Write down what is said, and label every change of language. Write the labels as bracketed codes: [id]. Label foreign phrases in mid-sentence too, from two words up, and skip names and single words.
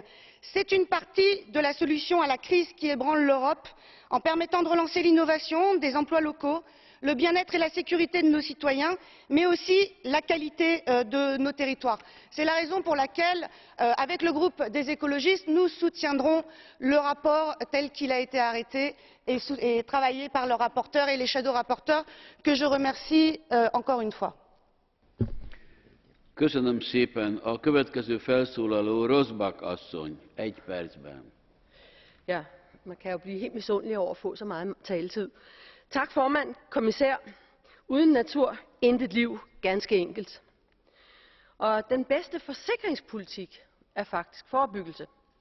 [fr] C'est une partie de la solution à la crise qui ébranle l'Europe en permettant de relancer l'innovation, des emplois locaux, le bien-être et la sécurité de nos citoyens, mais aussi la qualité de nos territoires. C'est la raison pour laquelle, avec le groupe des écologistes, nous soutiendrons le rapport tel qu'il a été arrêté et travaillé par le rapporteur et les shadow rapporteurs, que je remercie encore une fois. [hu] Köszönöm szépen. A következő felszólaló Rosbach asszony, 1 percben. [da] Ja, man kan jo blive helt misundelig over at få så meget taletid. Tak formand, kommissær. Uden natur, intet liv, ganske enkelt. Og den bedste forsikringspolitik er faktisk forebyggelse.